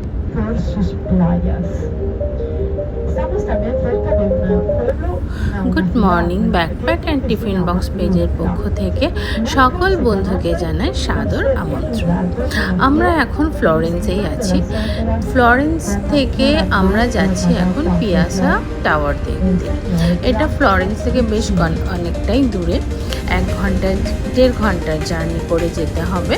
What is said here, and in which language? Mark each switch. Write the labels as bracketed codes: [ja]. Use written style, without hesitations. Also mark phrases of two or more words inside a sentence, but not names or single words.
[es] por sus playas. Estamos también cerca de un pueblo. [en] Good morning [bn] ব্যাকপ্যাক অ্যান্ড টিফিন বক্স পেজের পক্ষ থেকে সকল বন্ধুকে জানাই সাদর আমন্ত্রণ। আমরা এখন ফ্লোরেন্সেই আছি। ফ্লোরেন্স থেকে আমরা যাচ্ছি এখন পিয়াসা টাওয়ার দেখতে। এটা ফ্লোরেন্স থেকে বেশ অনেকটাই দূরে, 1-1.5 ঘন্টার জার্নি করে যেতে হবে।